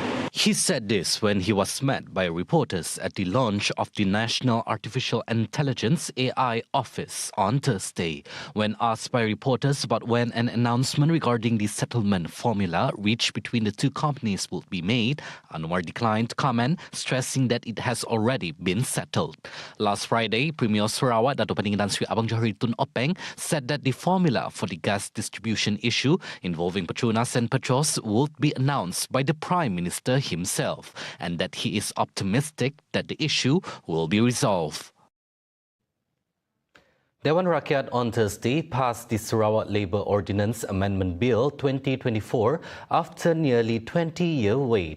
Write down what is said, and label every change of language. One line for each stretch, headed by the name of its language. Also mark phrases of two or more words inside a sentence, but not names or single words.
English: He said this when he was met by reporters at the launch of the National Artificial Intelligence AI Office on Thursday. When asked by reporters about when an announcement regarding the settlement formula reached between the two companies would be made, Anwar declined to comment, stressing that it has already been settled. Last Friday, Premier Sarawak Dato' Paning Tan Sri Abang Johari Tun Openg said that the formula for the gas distribution issue involving Petronas and Petros would be announced by the Prime Minister himself, and that he is optimistic that the issue will be resolved. Dewan Rakyat on Thursday passed the Sarawak Labour Ordinance Amendment Bill 2024 after nearly 20-year wait.